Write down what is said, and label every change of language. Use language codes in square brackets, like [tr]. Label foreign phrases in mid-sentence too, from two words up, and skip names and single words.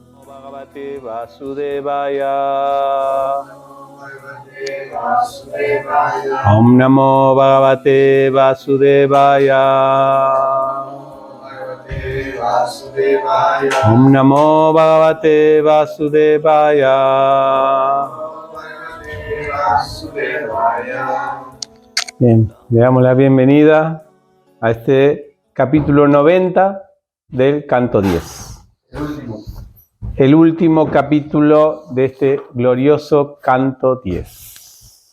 [sa] Bhagavate Vasudevaya. Om Namo Bhagavate Vasudevaya. Om Namo Bhagavate Vasudevaya. [es] Bien, le damos la bienvenida a este capítulo 90 del canto 10. El último capítulo de este glorioso canto 10.